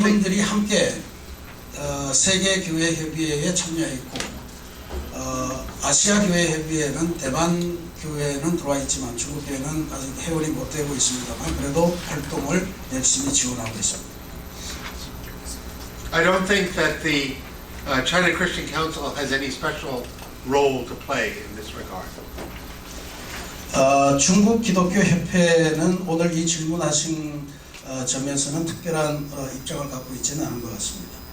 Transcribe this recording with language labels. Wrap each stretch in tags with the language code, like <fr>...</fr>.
<ko>이분들이 함께 세계 교회 협의회에 참여했고. 아시아 교회 협의회는 대만 교회는 들어와 있지만 중국 교회는 아직 회원이 못 되고 있습니다만 그래도 활동을 열심히 지원하고 있습니다.</ko> <en>I don't think that the China Christian Council has any special role to play in this regard.</en> <ko>중국 기독교 협회는 오늘 이 질문하신 점에서는 특별한 입장을 갖고 있지는 않은 것 같습니다.</ko>